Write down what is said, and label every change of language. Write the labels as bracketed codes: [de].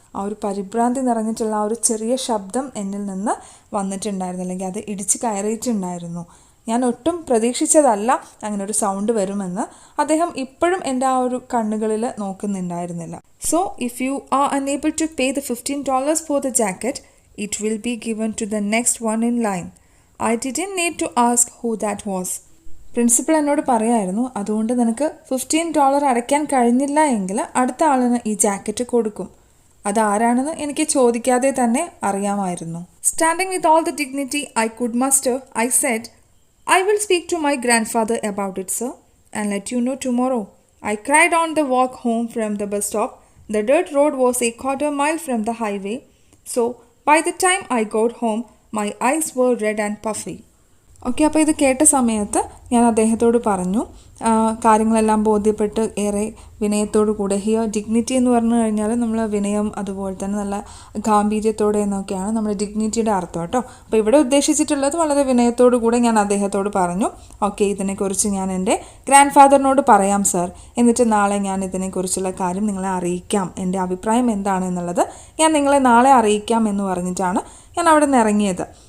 [ml] ആ ഒരു പരിഭ്രാന്തി നിറഞ്ഞിട്ടുള്ള ആ ഒരു ചെറിയ ശബ്ദം എന്നിൽ നിന്ന് വന്നിട്ടുണ്ടായിരുന്നു, അല്ലെങ്കിൽ അത് ഇടിച്ചു കയറിയിട്ടുണ്ടായിരുന്നു. ഞാൻ ഒട്ടും പ്രതീക്ഷിച്ചതല്ല അങ്ങനെ ഒരു സൗണ്ട് വരുമെന്ന്. അദ്ദേഹം ഇപ്പോഴും എൻ്റെ ആ ഒരു കണ്ണുകളിൽ നോക്കുന്നുണ്ടായിരുന്നില്ല. [en] So, if you are unable to pay the $15 for the jacket, it will be given to the next one in line. I didn't need to ask who that was. [ml] Principal എന്നോട് പറയായിരുന്നു, അതുകൊണ്ട് നിനക്ക് $15 അടയ്ക്കാൻ കഴിഞ്ഞില്ല എങ്കിൽ അടുത്ത ആളിന് ഈ ജാക്കറ്റ് കൊടുക്കും. അതാരാണെന്ന് എനിക്ക് ചോദിക്കാതെ തന്നെ അറിയാമായിരുന്നു. [en] Standing with all the dignity I could muster, I said, I will speak to my grandfather about it, sir, and let you know tomorrow. I cried on the walk home from the bus stop. The dirt road was a quarter mile from the highway, so by the time I got home, my eyes were red and puffy. [ml] Okay, അപ്പോൾ ഇത് കേട്ട സമയത്ത് ഞാൻ അദ്ദേഹത്തോട് പറഞ്ഞു, കാര്യങ്ങളെല്ലാം ബോധ്യപ്പെട്ട് ഏറെ വിനയത്തോടു കൂടെ, ഹിയർ ഡിഗ്നിറ്റി എന്ന് പറഞ്ഞു കഴിഞ്ഞാൽ നമ്മൾ വിനയം അതുപോലെ തന്നെ നല്ല ഗാംഭീര്യത്തോടെ എന്നൊക്കെയാണ് നമ്മുടെ ഡിഗ്നിറ്റിയുടെ അർത്ഥം കേട്ടോ. അപ്പോൾ ഇവിടെ ഉദ്ദേശിച്ചിട്ടുള്ളത് വളരെ വിനയത്തോടു കൂടെ ഞാൻ അദ്ദേഹത്തോട് പറഞ്ഞു, ഓക്കെ ഇതിനെക്കുറിച്ച് ഞാൻ എൻ്റെ ഗ്രാൻഡ് ഫാദറിനോട് പറയാം സർ, എന്നിട്ട് നാളെ ഞാൻ ഇതിനെക്കുറിച്ചുള്ള കാര്യം നിങ്ങളെ അറിയിക്കാം, എൻ്റെ അഭിപ്രായം എന്താണെന്നുള്ളത് ഞാൻ നിങ്ങളെ നാളെ അറിയിക്കാം എന്ന് പറഞ്ഞിട്ടാണ് ഞാൻ അവിടെ നിന്ന് ഇറങ്ങിയത്.